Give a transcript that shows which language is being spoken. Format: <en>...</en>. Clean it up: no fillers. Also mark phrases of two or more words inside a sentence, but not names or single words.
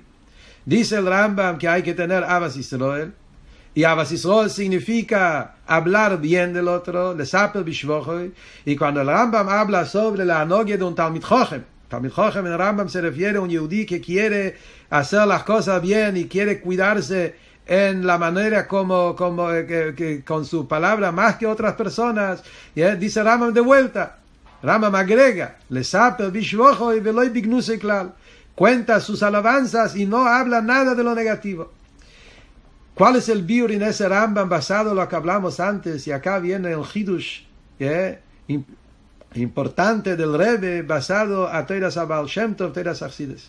<es>Dice el Rambam que hay que tener</es> <he>אהבת ישראל,</he> <es>y</es> <he>אהבת ישראל</he> <es>significa hablar bien del otro,</es> <he>לספר בשבחו,</he> <es>y cuando el Rambam habla sobre la anogia de un</es> <he>תלמיד חכם, תלמיד חכם</he> <es>en el Rambam se refiere a un Yehudi que quiere hacer las cosas bien y quiere cuidarse en la manera como con su palabra más que otras personas. Dice Rambam de vuelta, Rambam agrega,</es> <he>לספר בשבחו ולא בגנותו כלל,</he> <es>cuenta sus alabanzas y no habla nada de lo negativo. ¿Cuál es el biur en ese Rambam basado en lo que hablamos antes? Y acá viene el Hidush importante del Rebbe basado a</es> <he>תורת בעל שם טוב, תורת חסידות.</he>